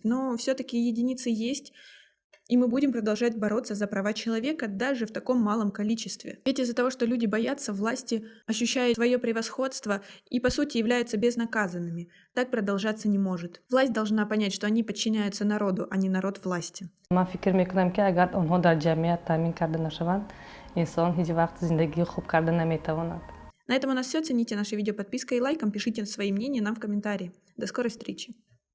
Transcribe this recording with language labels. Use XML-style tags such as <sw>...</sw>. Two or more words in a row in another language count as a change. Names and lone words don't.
<ru>Но все-таки единицы есть, и мы будем продолжать бороться за права человека даже в таком малом количестве. Ведь из-за того, что люди боятся, власти ощущают свое превосходство и, по сути, являются безнаказанными. Так продолжаться не может. Власть должна понять, что они подчиняются народу, а не народ власти.</ru> <tg>инсон ҳеҷ вақт зиндагии хуб карда наметавонад.</tg> <ru>На этом у нас все. Цените наше видео подпиской и лайком, пишите свои мнения нам в комментарии. До скорой встречи!</ru>